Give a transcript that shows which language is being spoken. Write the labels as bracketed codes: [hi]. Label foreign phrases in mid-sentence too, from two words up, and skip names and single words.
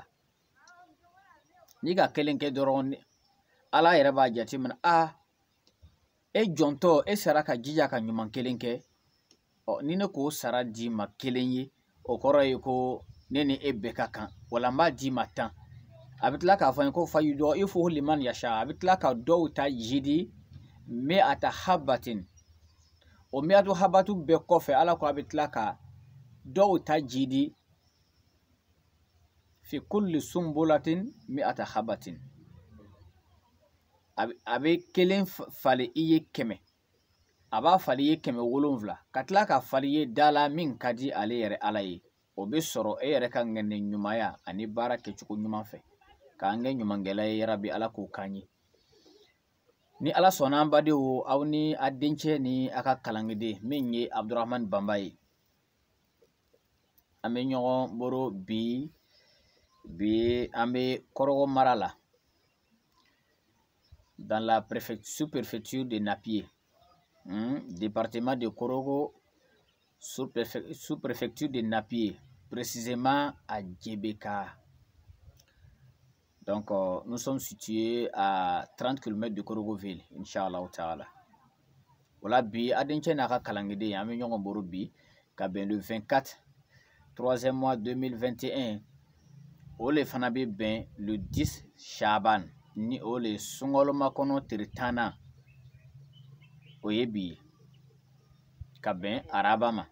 [bm] N'i ka kelen kɛ dɔrɔn ala yɛrɛ b'a jateminɛ e jɔntɔ e sara ka jija ka ɲuman kelen kɛ ni ne k'o sara d'i ma kelen ye o kɔrɔ ye ko ne ni e bɛɛ ka kan wala n b'a d'i ma 10. A bɛ tila k'a fɔ n ye ko [ar] فيضاعفه لمن يشاء. [bm] A bɛ tila ka dɔw ta jidi [ar] مائة حبة. [bm] O [ar] مائة حبة [bm] bɛɛ kɔfɛ ala ko a bɛ tila ka dɔw ta jidi [ar] في كل سنبلة مائة حبة. [bm] A bɛ kelen fali i ye 100 a b'a fali i ye 700 ka tila ka fali i ye dala min ka di ale yɛrɛ ala ye. O bɛ sɔrɔ e yɛrɛ ka ŋɛnɛ ɲumanya ani baara kɛcogo ɲuman fɛ k'an kɛ ɲumankɛla ye yarabi ala k'o k'an ye. Ni ala sɔnna an badenw aw ni a dencɛ ni a ka kalangeden min ye Abdurahmani Banba ye an bɛ ɲɔgɔn boro bi an bɛ Korogo mara la [fr] dans la sous-préfecture de Napié, département de Korogo, sous-préfecture de Napié, précisément à Djebeka. Donc nous sommes situés à 30 km de Korogoville, [ar] إن شاء الله تعالى. [fr] Voilà, [bm] bi adencɛ n'a ka kalangeden an bɛ ɲɔgɔn boro bi ka bɛn [fr] le 24 3e mois 2021 [bm] o le fana bɛ bɛn le 10 Chaban ni o le sunkalo makɔnɔ tile 10 o ye bi ye ka bɛn araba ma.